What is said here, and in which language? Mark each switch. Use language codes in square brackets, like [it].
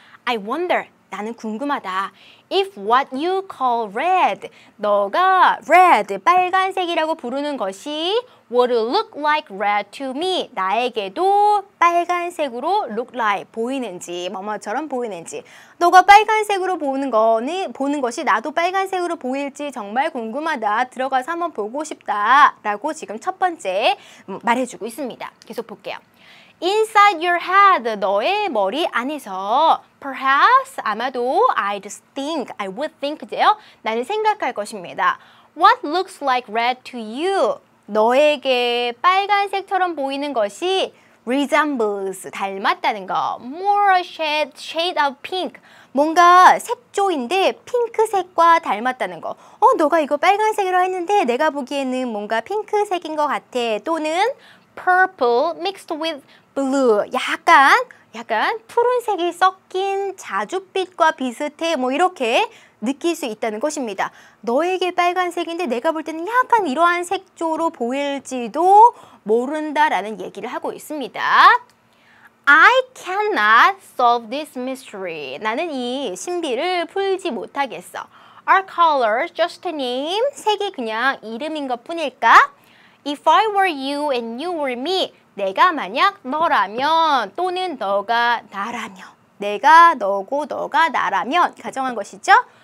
[en] I wonder, [ko] 나는 궁금하다. [en] If what you call red, [ko] 너가 red, 빨간색이라고 부르는 것이 [en] would look like red to me, [ko] 나에게도 빨간색으로 look like, 보이는지, 뭐뭐처럼 보이는지, 너가 빨간색으로 보는 것이 나도 빨간색으로 보일지 정말 궁금하다. 들어가서 한번 보고 싶다. 라고 지금 첫 번째 말해주고 있습니다. 계속 볼게요. [en] Inside your head, [ko] 너의 머리 안에서 [en] perhaps, [ko] 아마도 [en] I would think인데요. [ko] 나는 생각할 것입니다. [en] What looks like red to you? [ko] 너에게 빨간색처럼 보이는 것이 resembles, 닮았다는 거. [en] More a shade of pink, [ko] 뭔가 색조인데 핑크색과 닮았다는 거. 너가 이거 빨간색으로 했는데 내가 보기에는 뭔가 핑크색인 것 같아. 또는 [en] purple mixed with blue, [ko] 약간 푸른색이 섞인 자줏빛과 비슷해. 뭐 이렇게 느낄 수 있다는 것입니다. 너에게 빨간색인데 내가 볼 때는 약간 이러한 색조로 보일지도 모른다라는 얘기를 하고 있습니다. [en] I cannot solve this mystery. [ko] 나는 이 신비를 풀지 못하겠어. [en] Are colors just a name? [ko] 색이 그냥 이름인 것 뿐일까? [en] If I were you and you were me, [ko] 내가 만약 너라면 또는 너가 나라면, 내가 너고 너가 나라면 가정한 것이죠.